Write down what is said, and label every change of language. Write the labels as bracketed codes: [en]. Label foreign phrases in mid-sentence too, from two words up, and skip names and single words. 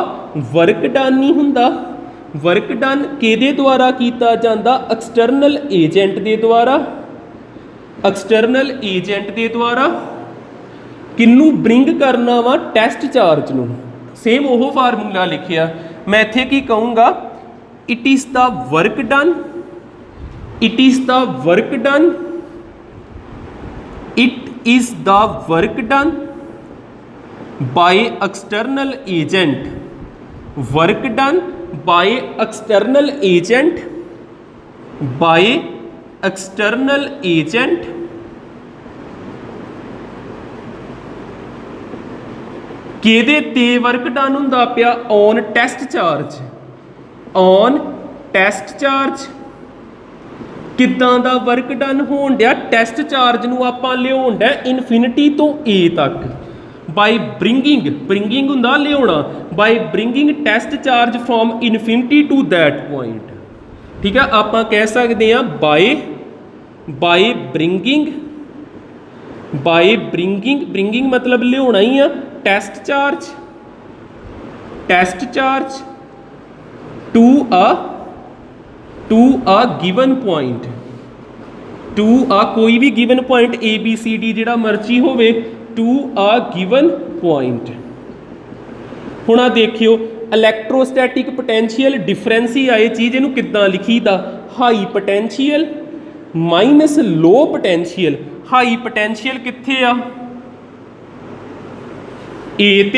[en] work done [pa] ਨਹੀਂ ਹੁੰਦਾ। [en] work done [pa] ਕਿਹਦੇ ਦੁਆਰਾ ਕੀਤਾ ਜਾਂਦਾ? [en] external agent [pa] ਦੇ ਦੁਆਰਾ। [en] external agent [pa] ਦੇ ਦੁਆਰਾ ਕਿਹਨੂੰ ਬ੍ਰਿੰਗ ਕਰਨਾ ਵਾ? [en] test charge [pa] ਨੂੰ। ਸੇਮ ਉਹ ਫਾਰਮੂਲਾ ਲਿਖਿਆ। ਮੈਂ ਇੱਥੇ ਕੀ ਕਹੂੰਗਾ, [en] it is the work done, it is the work done, it is the work done by external agent, work done by external agent, by external agent [pa] ਕਿਹਦੇ ਤੇ ਵਰਕ ਡਨ ਹੁੰਦਾ ਪਿਆ? [en] ਔਨ ਟੈਸਟ ਚਾਰਜ। on test charge [pa] ਕਿੱਦਾਂ ਦਾ [en] work done [pa] ਹੋਣ ਡਿਆ? [en] test charge [pa] ਨੂੰ ਆਪਾਂ ਲਿਆਉਣ ਡਿਆ ਇਨਫਿਨਿਟੀ ਤੋਂ A ਤੱਕ [en] by bringing, bringing [pa] ਹੁੰਦਾ ਲਿਆਉਣਾ, [en] by bringing test charge from infinity to that point. [pa] ਠੀਕ ਹੈ, ਆਪਾਂ ਕਹਿ ਸਕਦੇ ਹਾਂ [en] by bringing, by bringing, bringing [pa] ਮਤਲਬ ਲਿਆਉਣਾ ਹੀ ਆ [en] test charge, test charge to a given point, to a [pa] ਕੋਈ ਵੀ [en] given point [pa] A B C D ਜਿਹੜਾ ਮਰਜ਼ੀ ਹੋਵੇ, [en] to a given point। [pa] ਹੁਣ ਆ ਦੇਖਿਓ, [en] electrostatic potential difference [pa] ਹੀ ਆਏ ਚੀਜ਼, ਇਹਨੂੰ ਕਿੱਦਾਂ ਲਿਖੀਦਾ? [en] high potential minus low potential. high potential [pa] ਕਿੱਥੇ ਆ? A ਤੇ।